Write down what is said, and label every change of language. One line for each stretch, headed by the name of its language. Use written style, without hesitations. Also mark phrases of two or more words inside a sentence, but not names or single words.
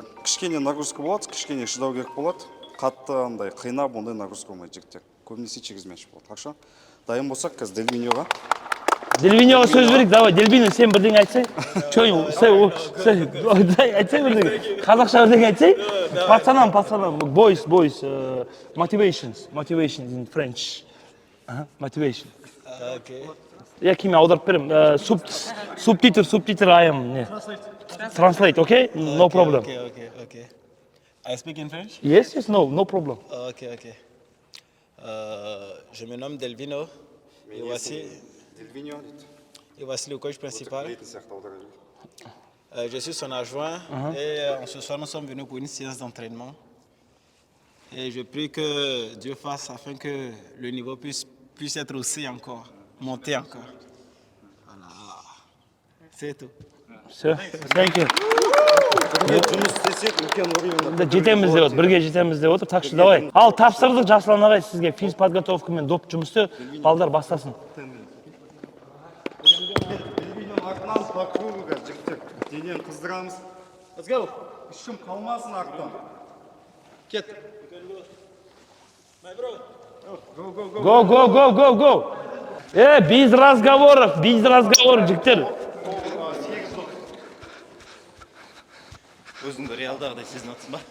Kazakh: Кішкене нагрузка болады, кішкене шыдау керек болады. Қатты андай қинап, ондай нагрузка болмайды, жігіттер. Көбінесе
Russian: через мяч
Kazakh: болады.
Russian: Хорошо?
Kazakh: Дайын болсақ, қазір Делвиньоға. Делвиньоға сөз берейік, давай. Делвиньо, сен бірдеңе айтсай. Айтсай бірдеңе. Қазақша бірдеңе айтсай.
Russian: Пацанам.
English: Boys. Motivation in French. Motivation. Okay. Я кеме аударып берем. Субтитр I am. Translate, okay? No problem. Okay. I speak in French? Yes, no problem.
French: Okay. Je me nomme Delvino. Et voici le coach principal. Je suis son adjoint et ce soir nous sommes venus pour une séance d'entraînement. Et je prie que Dieu fasse afin que le niveau puisse être haussé encore, monter encore. Voilà. C'est tout.
English: Thank you.
Kazakh: Жетеміз деп отыр, бірге жетеміз деп отыр,
Russian: так что давай.
Kazakh: Ал тапсырдық Жасылан ағай сізге физподготовка мен доп жұмысты, балдар бастасын. Артынан
Russian: по кругу,
Kazakh: жігіттер. Денен қыздырамыз.
English: Let's go.
Kazakh: Ішім қалмасын арттан. Кет.
English: Go.
Russian: Без разговоров, жігіттер.
Kazakh: Өзіңді реалдағыдай сезініп отырсың ба?